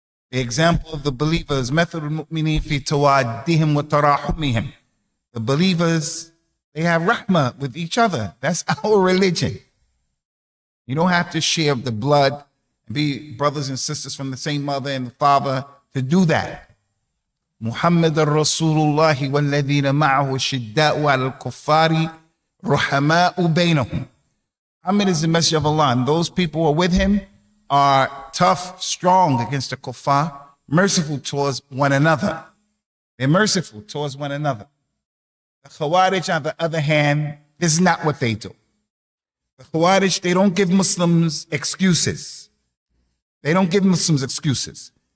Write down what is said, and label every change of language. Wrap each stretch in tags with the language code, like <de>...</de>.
<en>The example of the believers,</en> <ar>مَثَلُ الْمُؤْمِنِينَ فِي تَوَادِّهِمْ وَتَرَاحُمِهِمْ.</ar> <en>The believers, they have rahmah with each other. That's our religion. You don't have to share the blood and be brothers and sisters from the same mother and the father to do that.</en> <ar>Muhammad Rasulullah وَالَّذِينَ مَعَهُ شِدَّاءُ عَلَى الْكُفَّارِ رُحَمَاءُ بَيْنَهُم.</ar> <en>Muhammad is the Messenger of Allah, and those people who are with him are tough, strong against the kuffar, merciful towards one another. They're merciful towards one another. The Khawarij, on the other hand, this is not what they do. The Khawarij, they don't give Muslims excuses. They don't give Muslims excuses.</en>